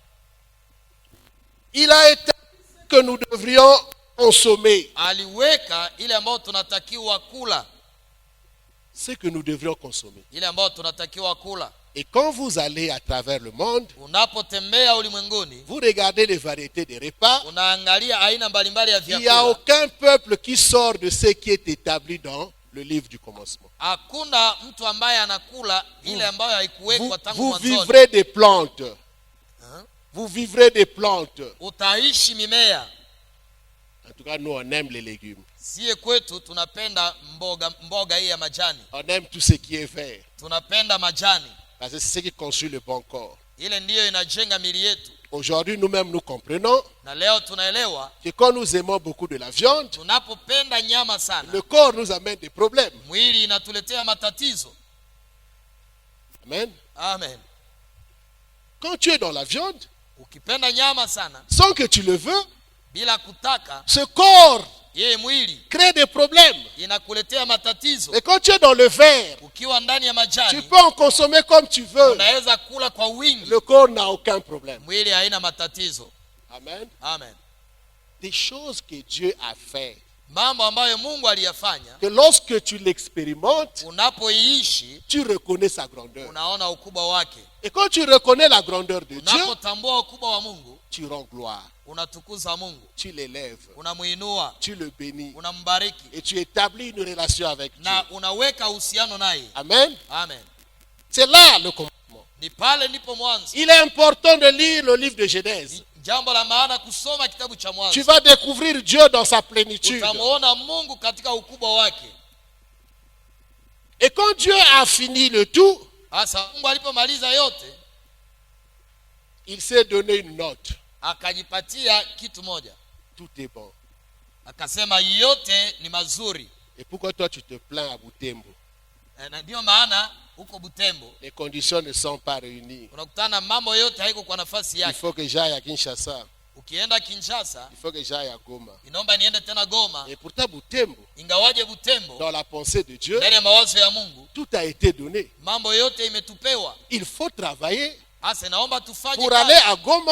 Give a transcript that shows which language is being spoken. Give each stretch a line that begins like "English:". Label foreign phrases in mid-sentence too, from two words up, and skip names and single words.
French: il a établi que nous devrions consommer.
Swahili: aliweka ile ambayo tunatakiwa kula,
French: Ce que nous devrions consommer.
Swahili: ile ambayo tunatakiwa kula.
French: Et quand vous allez à travers le monde,
Swahili: Unapotembea ulimwenguni,
French: vous regardez les variétés des repas.
Swahili: unaangalia aina mbalimbali ya
French: Il n'y a
Swahili: vyakula.
French: aucun peuple qui sort de ce qui est établi dans le livre du commencement.
Swahili: Hakuna mtu ambaye anakula ile ambayo
French: Vous,
Swahili: haikuwekwa tangu
French: vous
Swahili: mwanzoni.
French: vivrez des plantes. Vous vivrez des plantes.
Swahili: Utaishi mimea.
French: En tout cas, nous, on aime les légumes.
Swahili: Sie kwetu tunapenda mboga hii ya majani.
French: On aime tout ce qui est vert.
Swahili: Tunapenda majani.
French: Parce que c'est ce qui construit le bon corps.
Swahili: Ile ndiyo inajenga mili yetu.
French: Aujourd'hui, nous-mêmes, nous comprenons
Swahili: Na leo tunaelewa
French: que quand nous aimons beaucoup de la viande,
Swahili: tunapopenda nyama sana,
French: le corps nous amène des problèmes.
Swahili: mwili inatuletea matatizo. Amen. Amen.
French: Quand tu es dans la viande,
Swahili: Ukipenda nyama sana
French: sans que tu le veux,
Swahili: bila kutaka,
French: ce corps
Swahili: yeye mwili
French: crée des problèmes.
Swahili: inakuletea matatizo.
French: Et quand tu es dans le vert,
Swahili: Ukiwa ndani ya
French: tu
Swahili: majani
French: peux en consommer comme tu veux.
Swahili: unaweza kula kwa wingi,
French: Le corps n'a aucun problème.
Swahili: mwili haina matatizo. Amen. Amen.
French: Des choses que Dieu a fait,
Swahili: Mambo ambayo Mungu aliyafanya,
French: que lorsque tu l'expérimentes,
Swahili: unapoiishi
French: tu reconnais sa grandeur.
Swahili: unaona ukubwa wake.
French: Et quand tu reconnais la grandeur de Dieu,
Swahili: Unapotambua ukubwa wa Mungu,
French: tu rends gloire,
Swahili: unatukuza Mungu,
French: tu l'élèves,
Swahili: unamuinua,
French: tu le bénis
Swahili: unambariki
French: et tu établis une relation avec Dieu.
Swahili: na unaweka uhusiano naye. Amen. Amen.
French: C'est là le commencement.
Swahili: Ni pale ndipo mwanzo.
French: Il est important de lire le livre de Genèse.
Swahili: Jambo la maana kusoma kitabu cha
French: Tu
Swahili: Mwanzo.
French: vas découvrir Dieu dans sa plénitude.
Swahili: Utamuona Mungu katika ukubwa wake.
French: Et quand Dieu a fini le tout,
Swahili: Sasa Mungu alipomaliza yote,
French: il s'est donné une note.
Swahili: akajipatia kitu moja.
French: Tout est bon.
Swahili: Akasema yote ni mazuri.
French: Et pourquoi toi tu te plains à Butembo?
Swahili: Na ndio maana huko Butembo
French: Les conditions ne sont pas réunies.
Swahili: unakutana mambo yote haiko kwa nafasi
French: Il
Swahili: yake.
French: faut que j'aille à Kinshasa.
Swahili: Ukienda Kinshasa,
French: Il faut que j'aille à Goma.
Swahili: inaomba niende tena Goma.
French: Et pourtant Butembo,
Swahili: Ingawaje Butembo,
French: dans la pensée de Dieu,
Swahili: ndani ya mawazo ya Mungu,
French: tout a été donné.
Swahili: mambo yote imetupewa.
French: Il faut travailler
Swahili: Sasa naomba tufanye
French: pour
Swahili: kazi.
French: aller à Goma